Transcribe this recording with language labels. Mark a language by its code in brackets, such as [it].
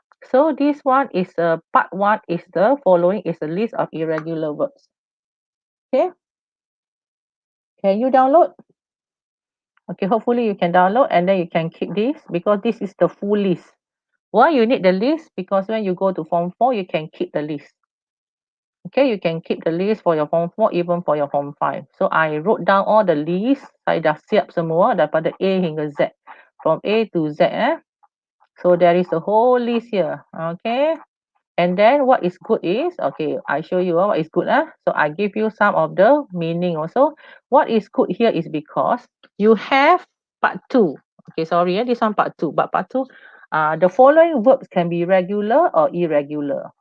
[en] So this one is part one is the following is a list of irregular verbs. Okay. Can you download? Okay, hopefully you can download and then you can keep this because this is the full list. Why you need the list? Because when you go to Form 4, you can keep the list. Okay, you can keep the list for your Form 4, even for your Form 5. So I wrote down all the list. [ms] Saya dah siap semua daripada A hingga Z. [en] From A to Z. So there is a whole list here. Okay. And then what is good is, okay, I show you what is good. So I give you some of the meaning also. What is good here is because you have part 2. Okay, sorry, this one part 2. But part 2, the following verbs can be regular or irregular.